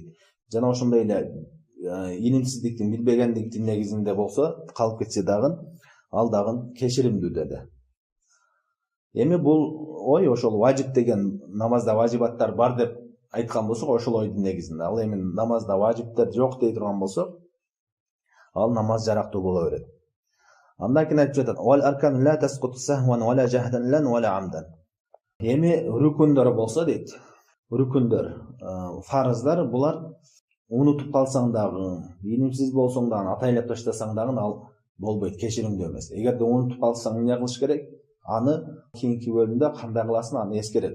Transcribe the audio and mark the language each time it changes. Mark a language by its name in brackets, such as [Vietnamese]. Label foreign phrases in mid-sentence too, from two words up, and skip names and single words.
[Kyrgyz] Жана ошондой эле илимсиздиктин, билбегендиктин негизинде болсо калып кетсе дагы ал дагы кечиримдүү деди. Эми бул ой ошол важип деген намазда важибаттар бар деп айткан болсок, ошол ойдун негизинде. Ал эми намазда важиптер жок дей турган болсок, ал намаз жарактуу боло берет. Андан кийин айтып жатат: [Arabic] "والأركان لا تسقط سهوا ولا جهلا لن ولا عمدا." [Kyrgyz] Эми рүкүндөр болсо дейт. Рүкүндөр, фарыздар булар унутуп калсаң дагы, илимсиз болсоң дагы, атайлап таштасаң дагы ал болбойт, кечиримдүү эмес. Эгерде унутуп калсаң эмне кылыш керек? Аны кийинки бөлүмдө кандай кыласың аны эскерет.